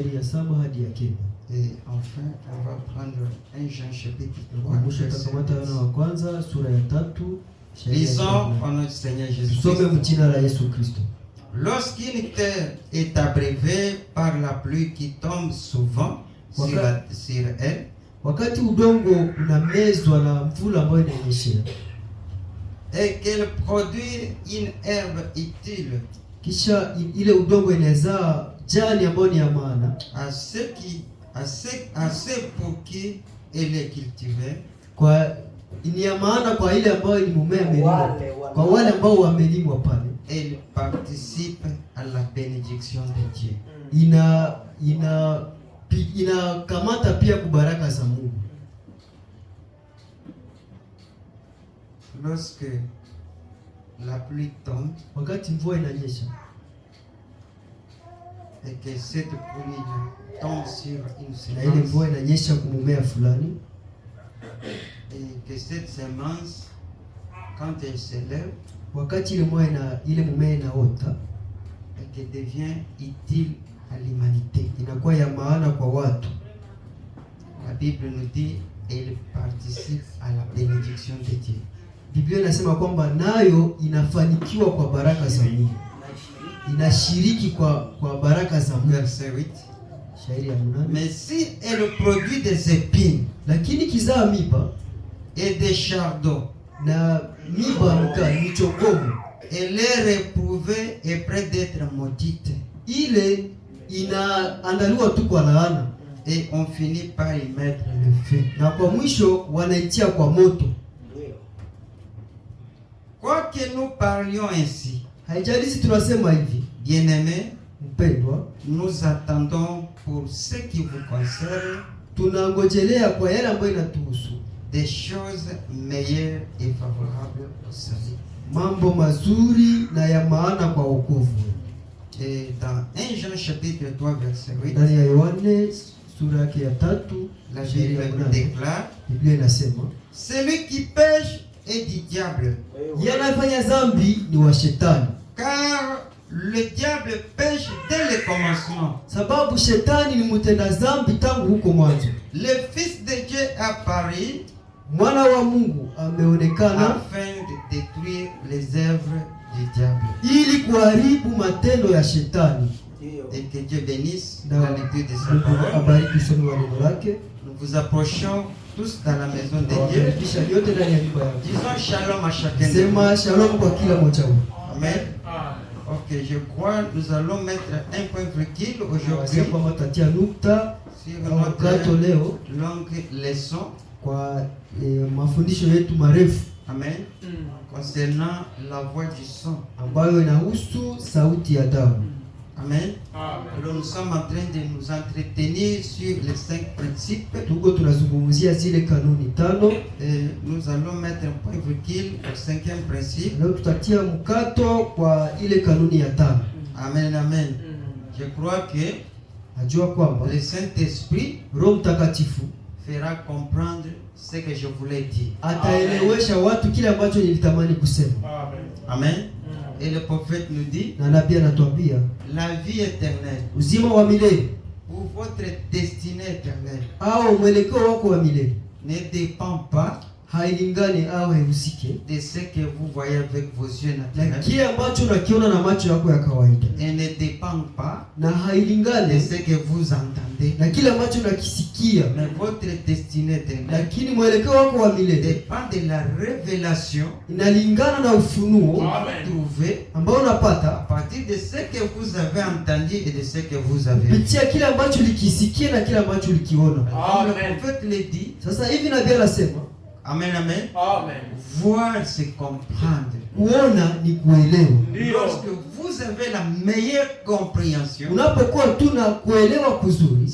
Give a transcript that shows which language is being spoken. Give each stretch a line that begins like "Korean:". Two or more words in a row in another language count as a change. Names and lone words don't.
French: Et enfin, on va prendre 1 Jean chapitre 3. Lisons au nom du Seigneur Jésus-Christ. Lorsqu'une terre est abreuvée par la pluie qui tombe souvent sur elle,
Swahili: wakati udongo unamezwa na mvula ambayo inanyesha,
French: et qu'elle produit une herbe utile,
Swahili: kisha ile udongo inazaa jani ambayo ni ya maana,
French: assez pour qui elle est cultivée,
Swahili: kwa ni ya maana kwa ile ambayo ni mmea amelimwa, kwa wale ambao wamelimwa pale,
French: elle participe à la bénédiction de Dieu.
Swahili: Inakamata pia kubaraka za Mungu.
French: Lorsque la pluie tombe,
Swahili: wakati mvua inanyesha,
French: et que cette pluie tombe sur une semence,
Swahili: na ile mvua inanyesha kumumea fulani,
French: et que cette semence, quand elle s'élève,
Swahili: wakati ile mumea inaota,
French: et que devient utile à l'humanité,
Swahili: inakuwa ya maana kwa watu.
French: La Bible nous dit elle participe à la bénédiction de Dieu.
Swahili: Biblia inasema kwamba nayo inafanikiwa kwa baraka za Mungu, inashiriki kwa baraka za Mungu.
French: Verset 8.
Swahili: Shairi ya 8.
French: Mais si elle produit des épines,
Swahili: lakini kizaa miba
French: et des chardons,
Swahili: na miba ni chokomo,
French: elle est réprouvée et près d'être maudite.
Swahili: Ile inaandaliwa tu kwa laana,
French: et on finit par y mettre le feu,
Swahili: na kwa mwisho wanaitia kwa moto.
French: Quoi que nous parlions ainsi,
Swahili: haijalishi tunasema hivi,
French: bien-aimés,
Swahili: mpendwa,
French: nous attendons pour ce qui vous concerne,
Swahili: tunangojelea kwa yale ambayo inatuhusu,
French: des choses meilleures et favorables au salut,
Swahili: mambo mazuri na ya maana kwa wokovu.
French: Et dans 1 Jean chapitre 3 verset 8,
Swahili: ndani ya Yohane sura yake ya 3,
French: la Bible déclare,
Swahili: Biblia inasema,
French: celui qui pêche est du diable,
Swahili: yanafanya dhambi ni wa shetani,
French: car le diable pêche dès le commencement,
Swahili: sababu shetani ni mtenda dhambi tangu huko mwanzo.
French: Le Fils de Dieu apparu,
Swahili: mwana wa Mungu ameonekana,
French: afin de détruire les œuvres du diable,
Swahili: ili kuharibu matendo ya shetani.
French: Et que Dieu bénisse la lecture de sa parole.
Swahili: Abariki somo la neno lake.
French: Nous vous approchons tous dans la maison de Dieu. Disons shalom à chacun de
Swahili: sema shalom kwa kila mmoja wenu. Amen.
French: Ok, je crois nous allons mettre un point virgule aujourd'hui sur notre longue leçon
Swahili: kwa mafundisho yetu marefu. Amen.
French: Concernant la voix du son,
Swahili: ambayo inahusu sauti ya damu. Amen.
French: Alors nous sommes en train de nous entretenir sur les 5 principes.
Swahili: Tuko tunazungumzia zile kanuni 5.
French: Et nous allons mettre un point virgule au 5e principe.
Swahili: Leo tutatia mkato kwa ile kanuni ya 5.
French: Amen, amen. Je crois que
Swahili: najua kwamba
French: le Saint-Esprit,
Swahili: Roho Mtakatifu,
French: fera comprendre ce que je voulais dire.
Swahili: Ataelewesha watu kile ambacho nilitamani kusema.
French: Amen. Amen. Et le prophète nous dit,
Swahili: na nabii anatuambia,
French: la vie éternelle,
Swahili: uzima wa milele,
French: ou votre destinée éternelle,
Swahili: au mwelekeo wako wa milele,
French: ne dépend pas,
Swahili: hailingani au haihusike
French: de ce que vous voyez avec vos yeux naturels,
Swahili: na kile ambacho unakiona na macho yako ya kawaida,
French: et ne dépend pas,
Swahili: na hailingani
French: de ce que vous entendez,
Swahili: na kile ambacho unakisikia.
French: mais votre destinée éternelle,
Swahili: lakini mwelekeo wako wa milele
French: dépend de la révélation,
Swahili: inalingana na ufunuo
French: trouvé
Swahili: ambao unapata
French: à partir de ce que vous avez entendu et de ce que vous avez vu.
Swahili: pitia kile ambacho ulikisikia na kile ambacho ulikiona.
French: Le prophète le dit.
Swahili: Sasa hivi nabii anasema,
French: amen, amen. Amen. Voir c'est comprendre.
Swahili: Kuona ni kuelewa.
French: Lorsque vous avez la meilleure compréhension,
Swahili: unapokuwa tu na kuelewa kuzuri,